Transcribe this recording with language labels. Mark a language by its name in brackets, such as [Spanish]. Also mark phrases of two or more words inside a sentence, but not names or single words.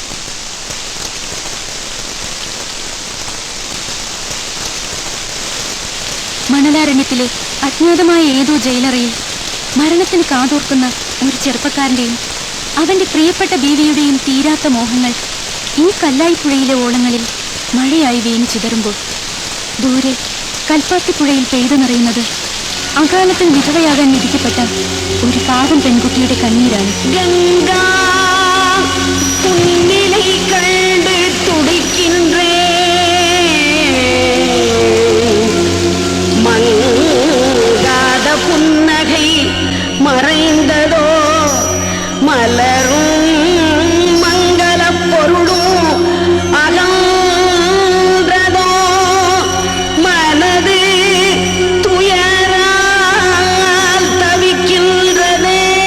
[Malayalam] മണലാരണ്യത്തിലെ അജ്ഞാതമായ ഏതോ ജയിലറയിൽ മരണത്തിന് കാതോർക്കുന്ന ഒരു ചെറുപ്പക്കാരന്റെയും അവന്റെ പ്രിയപ്പെട്ട ബീവിയുടെയും തീരാത്ത മോഹങ്ങൾ ഈ കല്ലായിപ്പുഴയിലെ ഓളങ്ങളിൽ മഴയായി വീണു ചിതറുമ്പോൾ ദൂരെ കൽപ്പാത്തിപ്പുഴയിൽ പെയ്തു നിറയുന്നത് അകാലത്തിൽ വിധവയാകാൻ വിധിക്കപ്പെട്ട ഒരു പാവം പെൺകുട്ടിയുടെ കണ്ണീരാണ്. [Tamil] மறைந்ததோ மலரும் மங்கள பொருளும் அகன்றதோ மனது துயரால் தவிக்கின்றதே.